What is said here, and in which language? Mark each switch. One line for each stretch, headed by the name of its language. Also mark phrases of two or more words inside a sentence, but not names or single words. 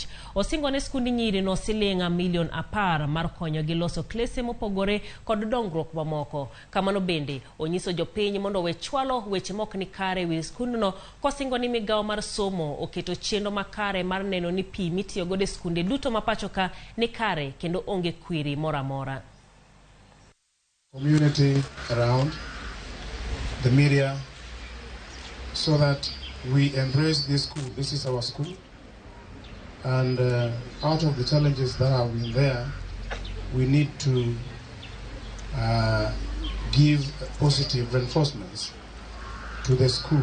Luo (Kenya and Tanzania): Osingo ne skundi nyiri no silinga milion 10 mar konyogi loso klese mopogore kod dongruok mamoko. Kamano bende onyiso jopiny mondo we chwalo weche mok ni kare wi skundno kosingo ni migawo mar somo oketo chenro makare mar neno ni pi mitiyo godo e skunde duto mapacho ka ni kare kendo onge kwiri mora mora.
English: Community around the media so that we embrace this school. This is our school, and out of the challenges that have been there, we need to give positive reinforcements to the school.